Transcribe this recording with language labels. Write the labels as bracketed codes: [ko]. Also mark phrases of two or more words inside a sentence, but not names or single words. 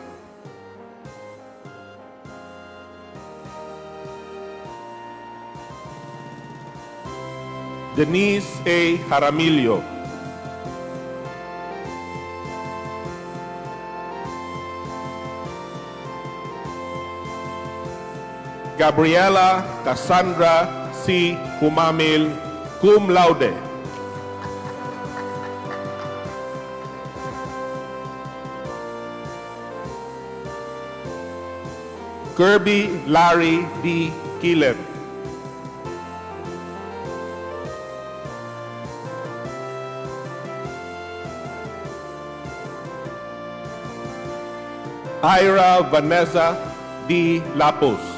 [en] Denise A. Jaramillo. Gabriela Cassandra C. Humamil, [la] cum laude. [en] Kirby Larry D. Kilen. Ira Vanessa D. Lapus.